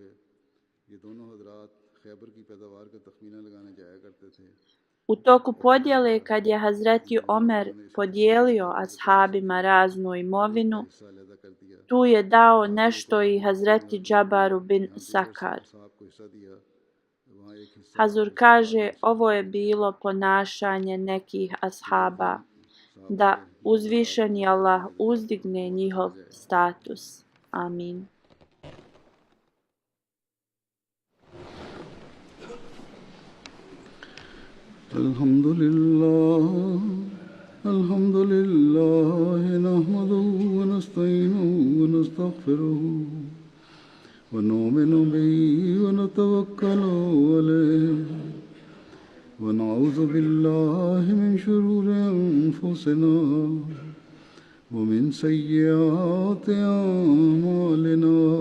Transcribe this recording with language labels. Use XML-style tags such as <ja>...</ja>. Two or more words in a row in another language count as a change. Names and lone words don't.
<bs>U toku podjele kad je Hazreti Omer podijelio ashabima raznu imovinu, tu je dao nešto i Hazreti Džabaru bin Sakar. Hazur kaže, ovo je bilo ponašanje nekih ashaba, da uzvišeni Allah uzdigne njihov status. Amin.</bs> <ar>الحمد لله، نحمده ونستعينه و ونستغفره ونؤمن به ونتوكل عليه ونعوذ بالله من شرور أنفسنا ومن سيئات أعمالنا.</ar>